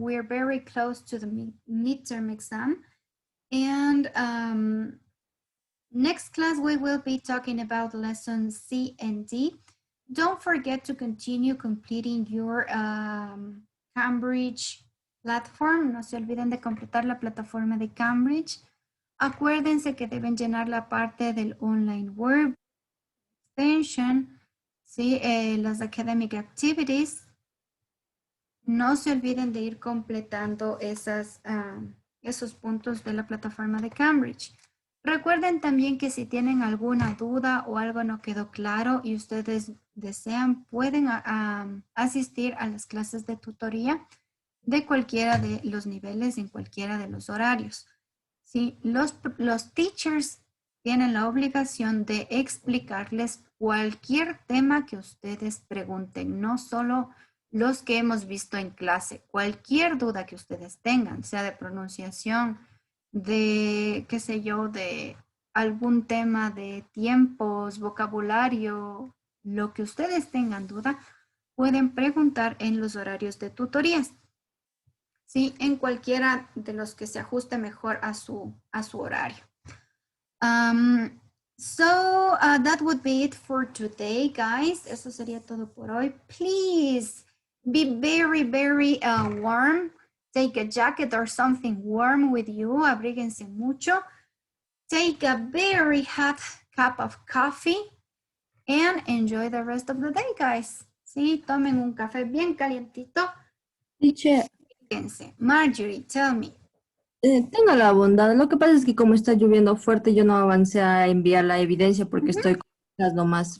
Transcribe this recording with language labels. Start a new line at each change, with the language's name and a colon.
English: We're very close to the midterm exam. And next class, we will be talking about lessons C and D. Don't forget to continue completing your Cambridge platform.
Spanish: No se olviden de completar la plataforma de Cambridge. Acuérdense que deben llenar la parte del
English: online work extension,
Spanish: ¿sí? Las
English: academic activities.
Spanish: No se olviden de ir completando esos puntos de la plataforma de Cambridge. Recuerden también que si tienen alguna duda o algo no quedó claro y ustedes desean, pueden asistir a las clases de tutoría de cualquiera de los niveles en cualquiera de los horarios. ¿Sí? Los teachers tienen la obligación de explicarles cualquier tema que ustedes pregunten, no solo los que hemos visto en clase. Cualquier duda que ustedes tengan, sea de pronunciación, de, qué sé yo, de algún tema de tiempos, vocabulario, lo que ustedes tengan duda, pueden preguntar en los horarios de tutorías. Sí, en cualquiera de los que se ajuste mejor a su horario.
English: So that would be it for today, guys.
Spanish: Eso sería todo por hoy.
English: Please be very, very warm. Take a jacket or something warm with you.
Spanish: Abríguense mucho.
English: Take a very hot cup of coffee and enjoy the rest of the day, guys.
Spanish: Sí, tomen un café bien calientito.
English: Teacher, Marjorie, tell me.
Spanish: tenga la bondad. Lo que pasa es que como está lloviendo fuerte, yo no avancé a enviar la evidencia porque estoy con las nomás.